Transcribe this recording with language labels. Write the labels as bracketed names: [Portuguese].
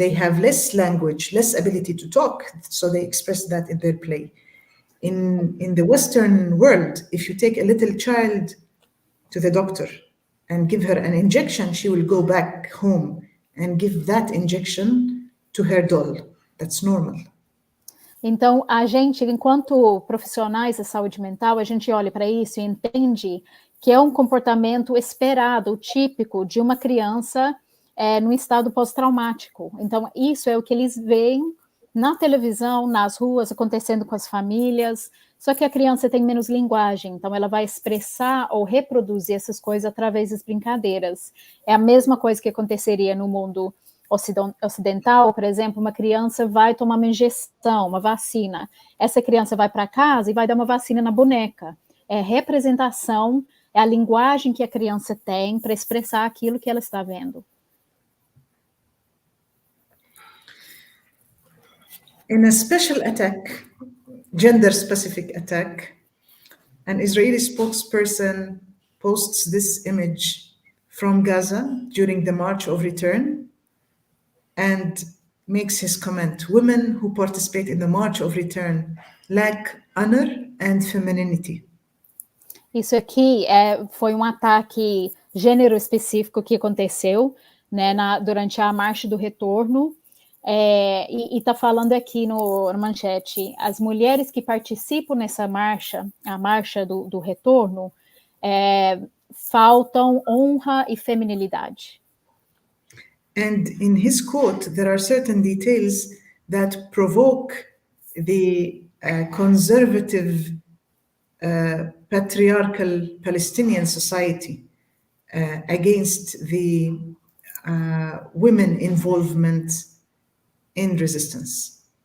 [English] They have less language, less ability to talk, so they express that in their play. In the Western world, if you take a little child to the doctor and give her an injection, she will go back home and give that injection to her doll. That's normal. [Portuguese] Então, a gente, enquanto profissionais da saúde mental, a gente olha para isso e entende que é um comportamento esperado, típico de uma criança no estado pós-traumático. Então, isso é o que eles veem na televisão, nas ruas, acontecendo com as famílias, só que a criança tem menos linguagem, então ela vai expressar ou reproduzir essas coisas através das brincadeiras. É a mesma coisa que aconteceria no mundo ocidental, por exemplo, uma criança vai tomar uma injeção, uma vacina. Essa criança vai para casa e vai dar uma vacina na boneca. É representação, é a linguagem que a criança tem para expressar aquilo que ela está vendo. [English] In a special attack, gender-specific attack, an Israeli spokesperson posts this image from Gaza during the March of Return and makes his comment, women who participate in the March of Return lack honor and femininity. [Portuguese] Isso aqui foi um ataque gênero específico que aconteceu, né, durante a Marcha do Retorno, e está falando aqui na manchete, as mulheres que participam nessa marcha, a Marcha do Retorno, faltam honra e feminilidade. [English] And in his quote, there are certain details that provoke the conservative patriarchal Palestinian society against the women involvement in resistance.